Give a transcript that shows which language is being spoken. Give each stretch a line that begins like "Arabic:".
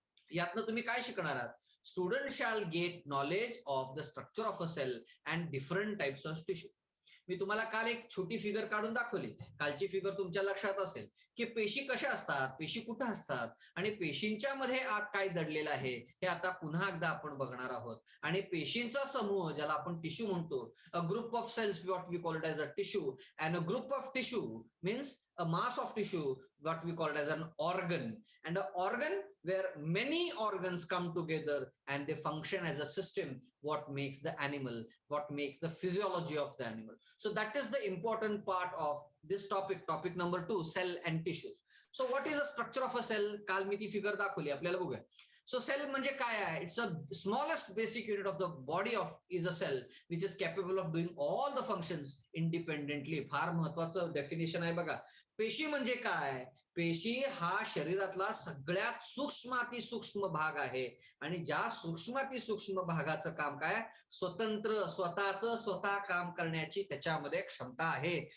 Marathi: यातनं तुम्ही काय शिकणार आहात?
English: Student shall get knowledge of the structure of a cell and different types of tissue.
Marathi: मी तुम्हाला काल एक छोटी फिगर काढून दाखवली. कालची फिगर तुमच्या लक्षात असेल की पेशी कशा असतात, पेशी कुठं असतात आणि पेशींच्या मध्ये आत काय दडलेलं आहे हे आता पुन्हा एकदा आपण बघणार आहोत. आणि पेशींचा समूह ज्याला आपण टिश्यू म्हणतो,
English: A group of cells what we called as a tissue, and a group of tissue means a mass of tissue what we called as an organ, and an organ where many organs come together and they function as a system what makes the animal, what makes the physiology of the animal. So that is the important part of this topic number 2, cell and tissues. So what is the structure of a cell?
Marathi: काल मी ती figure दाखवली, आपल्याला बघूया. So cell म्हणजे काय आहे?
English: It's a smallest basic unit of the body of is a cell which is capable of doing all the functions independently.
Marathi: फार महत्वाचं डेफिनेशन आहे बघा. पेशी म्हणजे काय? पेशी हा शरीरातला सगळ्यात सूक्ष्म भाग आहे आणि ज्या सूक्ष्म भागाचं काम काय? स्वतंत्र स्वतः काम करण्याची त्याच्यामध्ये क्षमता आहे.